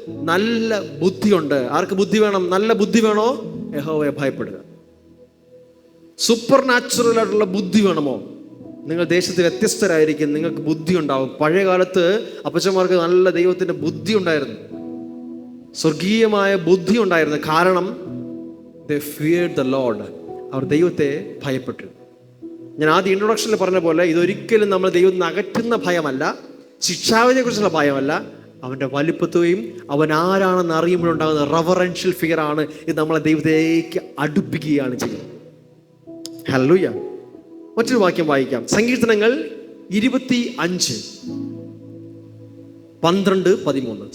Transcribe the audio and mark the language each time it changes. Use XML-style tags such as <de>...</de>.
<ml>നല്ല ബുദ്ധിയുണ്ട്. ആർക്ക് ബുദ്ധി വേണം? നല്ല ബുദ്ധി വേണോ? യഹോവയെ ഭയപ്പെടുക. സൂപ്പർ നാച്ചുറൽ ആയിട്ടുള്ള ബുദ്ധി വേണമോ? നിങ്ങൾ ദേശത്ത് വ്യത്യസ്തരായിരിക്കും, നിങ്ങൾക്ക് ബുദ്ധി ഉണ്ടാവും. പഴയ കാലത്ത് അപ്പച്ചന്മാർക്ക് നല്ല ദൈവത്തിൻ്റെ ബുദ്ധി ഉണ്ടായിരുന്നു, സ്വർഗീയമായ ബുദ്ധി ഉണ്ടായിരുന്നു.</ml> <en>കാരണം they feared the Lord.</en> <ml>അവർ ദൈവത്തെ ഭയപ്പെട്ടു. ഞാൻ ആദ്യം ഇൻട്രൊഡക്ഷനിൽ പറഞ്ഞ പോലെ ഇതൊരിക്കലും നമ്മൾ ദൈവത്തിൽ നിന്ന് അകറ്റുന്ന ഭയമല്ല, ശിക്ഷാവിധിയെ കുറിച്ചുള്ള ഭയമല്ല, അവൻ്റെ വലിപ്പത്തെയും അവൻ ആരാണെന്ന് അറിയുമ്പോഴുണ്ടാകുന്ന റെവറൻഷ്യൽ ഫിയർ ആണ് ഇത് നമ്മളെ ദൈവത്തിലേക്ക് അടുപ്പിക്കുകയാണ് ചെയ്യുന്നത്. ഹല്ലേലൂയ. മറ്റൊരു വാക്യം വായിക്കാം. സങ്കീർത്തനങ്ങൾ 25:12-13.</ml>